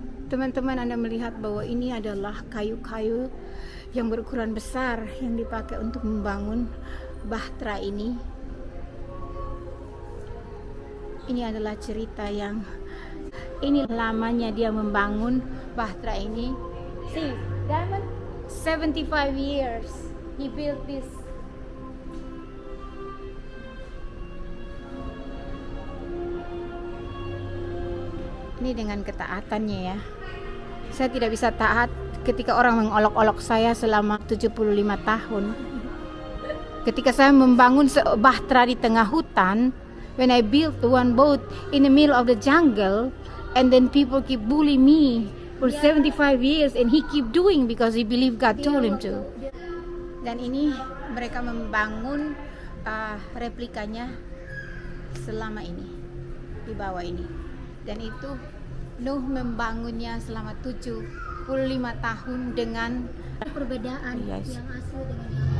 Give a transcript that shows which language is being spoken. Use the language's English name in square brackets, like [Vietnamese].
[Indonesian] Teman-teman, Anda melihat bahwa ini adalah kayu-kayu yang berukuran besar yang dipakai untuk membangun bahtera ini. Ini adalah cerita yang ini lamanya dia membangun bahtera ini. [English] See, Diamond, 75 years he built this. [Indonesian] Ini dengan ketaatannya ya. Saya tidak bisa taat ketika orang mengolok-olok saya selama 75 tahun. Ketika saya membangun bahtera di tengah hutan, [English] when I built one boat in the middle of the jungle, and then people keep bully me for 75 years, and he keep doing because he believe God told him to. [Indonesian] Dan ini mereka membangun replikanya selama ini di bawah ini. Dan itu Nuh membangunnya selama 75 tahun dengan Perbedaan [English] Yes. [Indonesian] yang asli dengan